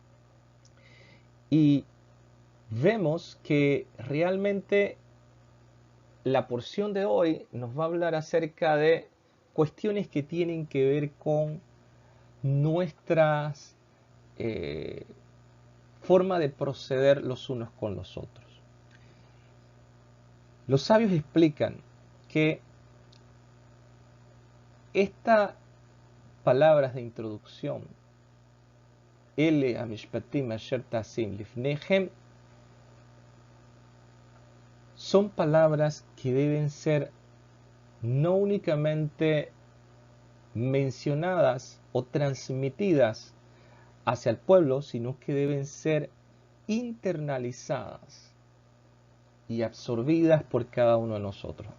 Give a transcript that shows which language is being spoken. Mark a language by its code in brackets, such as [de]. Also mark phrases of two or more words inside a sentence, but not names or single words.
[es] Y vemos que realmente la porción de hoy nos va a hablar acerca de cuestiones que tienen que ver con nuestras forma de proceder los unos con los otros. Los sabios explican que estas palabras de introducción, [he] אלה המשפטים אשר תשים לפניהם, [es] son palabras que deben ser no únicamente mencionadas o transmitidas hacia el pueblo, sino que deben ser internalizadas y absorbidas por cada uno de nosotros.